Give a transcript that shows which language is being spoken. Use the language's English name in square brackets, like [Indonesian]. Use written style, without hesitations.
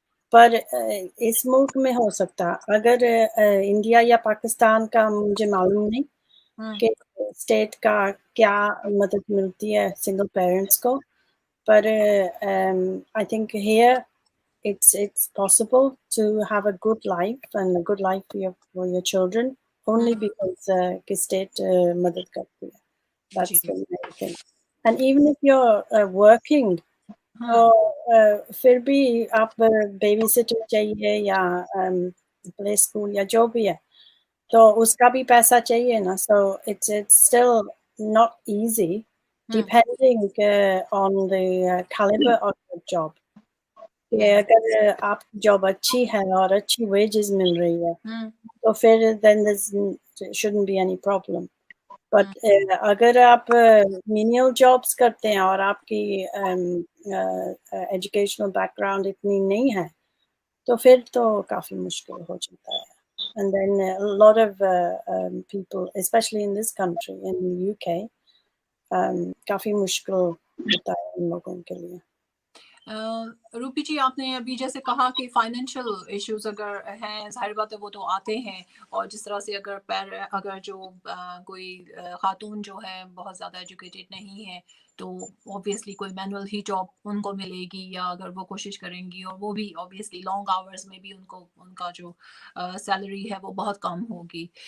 [Urdu] پر اس ملک میں ہو سکتا، اگر انڈیا یا پاکستان کا مجھے معلوم نہیں کہ اسٹیٹ کا کیا مدد ملتی ہے سنگل پیرنٹس کو، پر [English] I think here it's possible to have a good life and a good life for your children only because [Urdu] کہ state مدد کرتی ہے. [English] That's the main thing. And even if you're working [Urdu] تو پھر بھی آپ baby سٹر چاہیے یا پلے اسکول یا جو بھی ہے تو اس کا بھی پیسہ چاہیے نا. سو [English] it's still not easy depending on the caliber of the job. [Urdu] کہ اگر آپ کی جاب اچھی ہے اور اچھی ویجز مل رہی ہے تو پھر [English] then there shouldn't be any problem. [Urdu] But اگر آپ مینیل جابس کرتے ہیں اور آپ کی ایجوکیشنل بیک گراؤنڈ اتنی نہیں ہے تو پھر تو کافی مشکل ہو جاتا ہے. [English] And then a lot of people, especially in this country, in the UK, [Urdu] کافی مشکل ہوتا ہے ان لوگوں کے لیے. روپی جی آپ نے ابھی جیسے کہا کہ فائنینشیل ایشوز اگر ہیں ظاہر بات ہے وہ تو آتے ہیں، اور جس طرح سے اگر جو کوئی خاتون جو ہے بہت زیادہ ایجوکیٹڈ نہیں ہے تو اوبیسلی کوئی مینول ہی جاب ان کو ملے گی، یا اگر وہ کوشش کریں گی، اور وہ بھی اوبیسلی لانگ آورز میں بھی ان کا جو سیلری ہے وہ بہت کم ہوگی.